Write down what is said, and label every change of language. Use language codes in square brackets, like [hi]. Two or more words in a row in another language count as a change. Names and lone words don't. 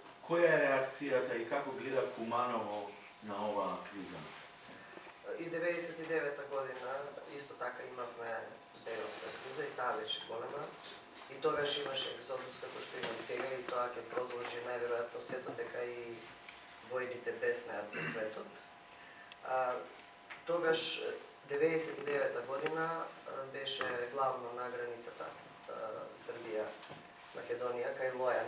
[mk] Која је реакцијата и како гледа Куманово на ова криза? И 99-та година исто така имавме бегалска криза и таа беше голема. И тогаш имаше екзодус како што има сега и тоа ќе продолжи најверојатно се додека и војните беснеат по светот. Тогаш 99-та година беше главно на границата Србија Македонија кај Лојане.